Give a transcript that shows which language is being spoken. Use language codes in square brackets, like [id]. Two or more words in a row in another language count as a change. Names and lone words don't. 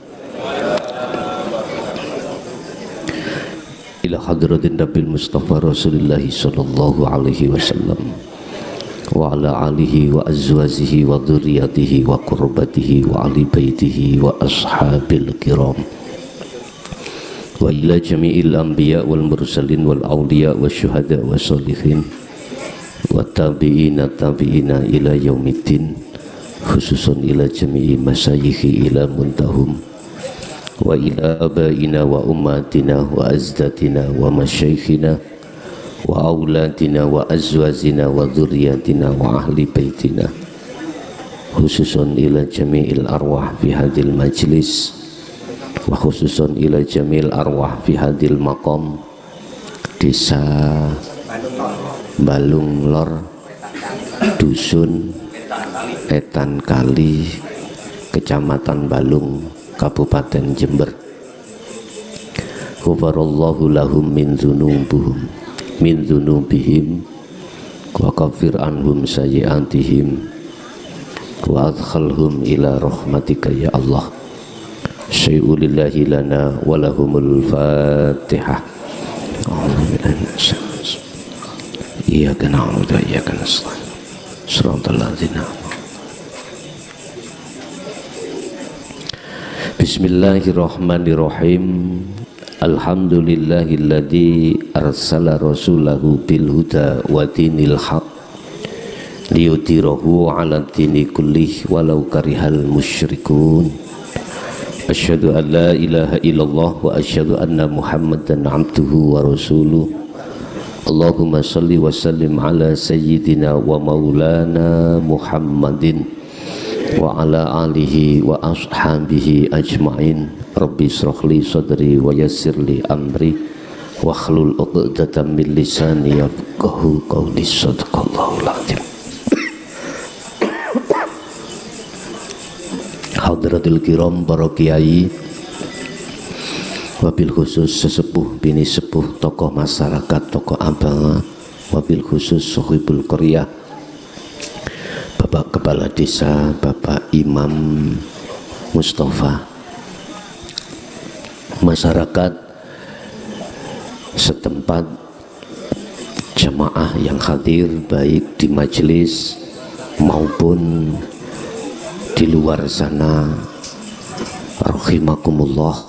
[ar] إلى حضرة النبي المصطفى رسول الله صلى الله عليه وسلم وعلى آله وأزواجه وذرياته وقرابته وآل بيته وأصحاب الكرام وإلى جميع الأنبياء والمرسلين والأولياء والشهداء والصالحين والتابعين إلى يوم الدين خصوصا إلى جميع مشايخ إلى منتهاهم وإلى آبائنا وأمتنا وأجدادنا ومشايخنا وأولادنا وأزواجنا وذرياتنا وأهل بيتنا خصوصا إلى جميع الأرواح في هذا المجلس وخصوصا إلى جميع الأرواح في هذا المقام desa Balung Lor, Dusun Etan Kali, Kecamatan Balung, Kabupaten Jember. غفر الله لهم من ذنوبهم وكفر عنهم سيئاتهم وأدخلهم إلى رحمتك يا الله. شيء لله لنا ولهم الفاتحة. إياك نعبد وإياك نستعين. صراط الذين. Bismillahirrahmanirrahim. الحمد لله الذي أرسل رسوله بالهدى ودين الحق ليظهره على الدين كله ولو كره المشركون. أشهد أن لا إله إلا الله وأشهد أن محمدا عبده ورسوله. اللهم صل وسلم على سيدنا ومولانا محمد وعلى آله وأصحابه أجمعين. رب اشرح لي صدري ويسر لي أمري واحلل عقدة من لساني يفقهوا قولي. صدق الله العظيم حضرة الكرام [id] para kiai, [ar] وبالخصوص [id] sesepuh bini sepuh, tokoh masyarakat, tokoh agama, wabil khusus [ar] صاحب القرية, [id] Bapak Kepala Desa, Bapak Imam Mustafa, masyarakat setempat, jamaah yang hadir baik di majelis maupun di luar sana, rahimakumullah.